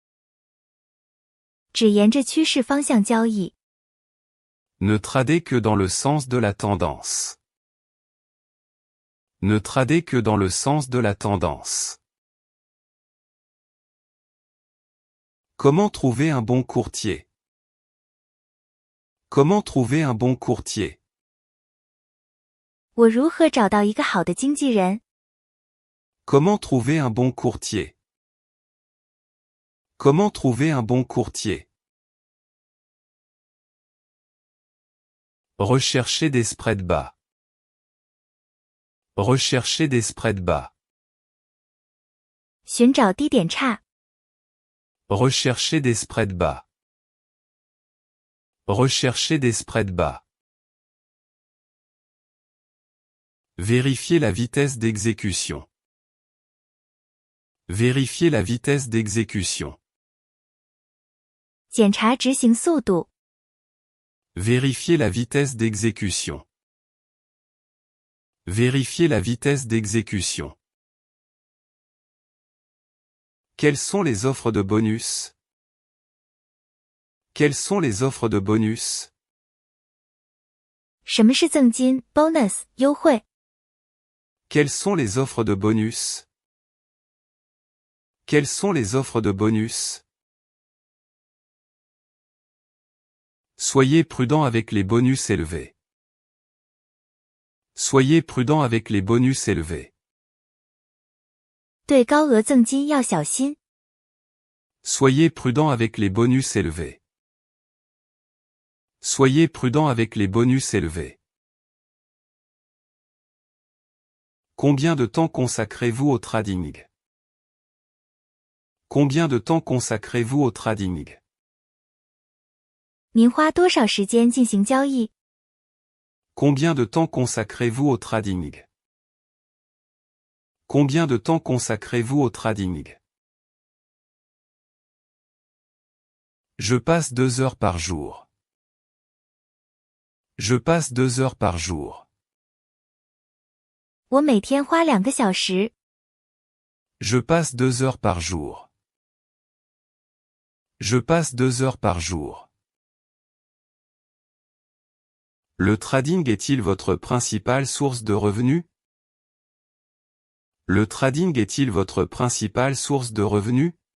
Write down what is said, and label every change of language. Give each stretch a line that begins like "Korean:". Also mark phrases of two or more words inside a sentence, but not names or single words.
Chinese: 只沿着趋势方向交易。
French: Ne tradez que dans le sens de la tendance. Ne tradez que dans le sens de la tendance. Comment trouver un bon courtier? Comment trouver un bon courtier?
Chinese: 我如何找到一个好的经纪人？
French: Comment trouver un bon courtier? Comment trouver un bon courtier? Recherchez des spreads bas. Recherchez des spreads bas.
Chinese: 寻找低点差。
French: Recherchez des spreads bas. Recherchez des spreads bas. Vérifiez la vitesse d'exécution. Vérifiez la vitesse d'exécution.
Chinese: 检查执行速度。
French: Vérifiez la vitesse d'exécution. Vérifiez la vitesse d'exécution. Quelles sont les offres de bonus? Quelles sont les offres de bonus?
Chinese: 什么是赠金 bonus 优惠？
French: Quelles sont les offres de bonus? Quelles sont les offres de bonus? Soyez prudent avec les bonus élevés. Soyez prudent avec les bonus élevés.
Chinese: 对高额赠金要小心。
French: Soyez prudent avec les bonus élevés. Soyez prudent avec les bonus élevés. Combien de temps consacrez-vous au trading? Combien de temps consacrez-vous au trading?
Chinese: 您花多少时间进行交易？
French: Combien de temps consacrez-vous au trading? Combien de temps consacrez-vous au trading? Je passe 2 heures par jour. Je passe 2 heures par jour.
Chinese: 我每天花2个小时。
French: Je passe 2 heures par jour. Je passe 2 heures par jour. Le trading est-il votre principale source de revenus? Le trading est-il votre principale source de revenus?